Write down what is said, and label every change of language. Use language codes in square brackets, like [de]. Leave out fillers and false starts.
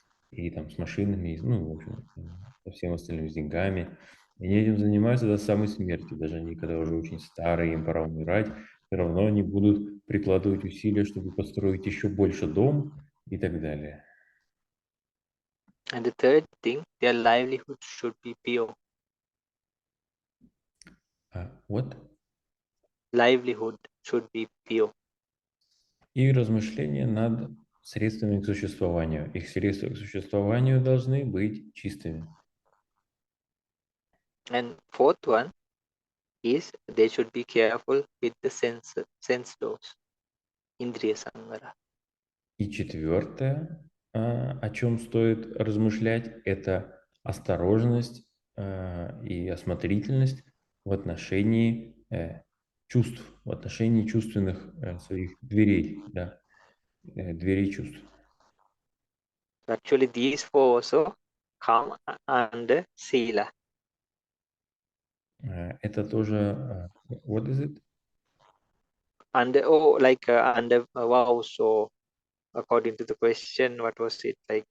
[ru] И там с машинами, ну, в общем, со всем остальным, с деньгами. И они этим занимаются до самой смерти. Даже они, когда уже очень старые, им пора умирать, все равно они будут прикладывать усилия, чтобы построить еще больше дом и так далее. [en] And the third thing, their livelihood should be pure. What? livelihood should be pure. [ru] И размышления над средствами к существованию. Их средства к существованию должны быть чистыми. [en] And fourth one is they should be careful with the sense doors, indriya sangara. [ru] И четвертое, о чем стоит размышлять, это осторожность и осмотрительность в отношении чувств, в отношении чувственных своих дверей, да, дверей чувств. [en] Actually, these four also come under sila. [ru] Это тоже, [en] what is it? Under under vows, or according to the question, what was it like?